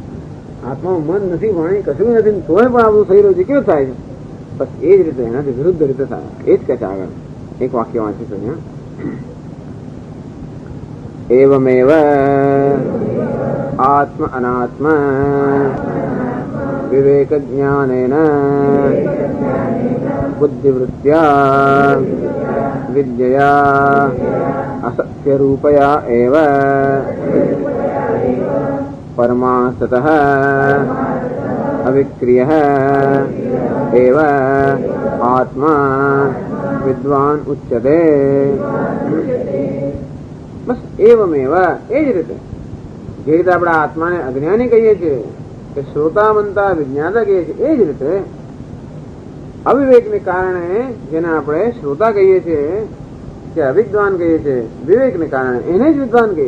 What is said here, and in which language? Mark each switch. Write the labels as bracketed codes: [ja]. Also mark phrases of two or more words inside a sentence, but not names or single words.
[gu] આત્મામાં મન નથી, વાણી કશું નથી, તોય પણ આવું થઈ રહ્યું છે. કેવું થાય છે? બસ એ જ રીતે, એનાથી વિરુદ્ધ રીતે થાય. એ જ કહે છે આગળ એક વાક્ય વાંચી અહીંયા. [sa] एवमेव आत्म अनात्म विवेकज्ञानेन बुद्धिवृत्त्या विद्यया असत्यरूपया एव परमास्ततः अविक्रियः एव आत्मा विद्वान उच्यते। [gu] बस एवमेव એ જ રીતે જે રીતે આપણે આત્માને અજ્ઞાની કહીએ છીએ કે શ્રોતા મનતા વિજ્ઞાતા કહીએ છીએ, એ જ રીતે અવિવેકને કારણે જેને આપણે શ્રોતા કહીએ છીએ કે અવિદ્વાન કહીએ છીએ, વિવેકને કારણે એને જ વિદ્વાન કહીએ.